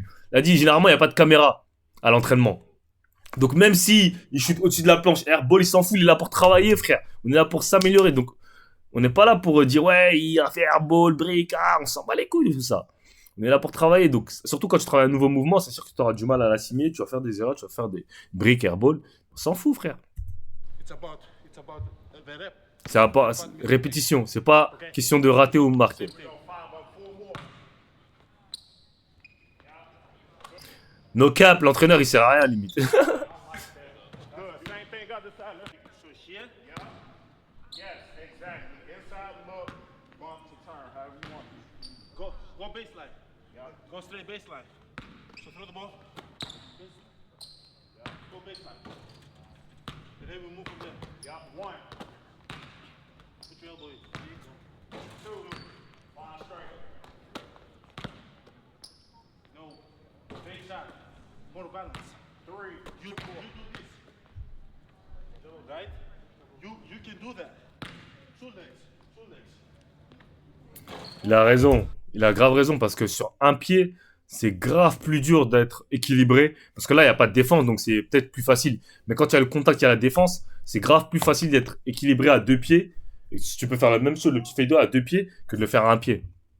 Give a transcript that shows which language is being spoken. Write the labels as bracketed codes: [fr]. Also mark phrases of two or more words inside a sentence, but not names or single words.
[fr] Il a dit généralement il n'y a pas de caméra à l'entraînement. Donc même si il chute au-dessus de la planche, airball, il s'en fout, il est là pour travailler, frère. On est là pour s'améliorer. Donc on n'est pas là pour dire ouais, il a fait [en] airball, brick, [fr] on s'en bat les couilles de tout ça. On est là pour travailler. Donc surtout quand tu travailles un nouveau mouvement, c'est sûr que tu auras du mal à l'assimiler, tu vas faire des erreurs, tu vas faire des [en] brick, airball. [fr] On s'en fout, frère. [en] It's about the rep. [fr] C'est pas répétition, c'est pas question de rater ou marquer. [en] No cap, [fr] l'entraîneur il sert à rien limite. [en] Good. Same thing got the side. So here. Yeah. Yes, exactly. Inside look, bump to turn, however you want. Go baseline. Yeah. Go straight baseline. So throw the ball. Yeah. Go baseline. And then we move from there. Yeah. One. Put your elbow in. Two. Line straight. No. Big shot. More balance. Three. You do this. Right? You can do that. Two legs. [fr] Il a raison, il a grave raison parce que sur un pied, c'est grave plus dur d'être équilibré parce que là, il n'y a pas de défense donc c'est peut-être plus facile. Mais quand il y a le contact, il y a la défense, c'est grave plus facile d'être équilibré à deux pieds. Et tu peux faire la même chose, le petit fade à deux pieds, que de le faire à un pied.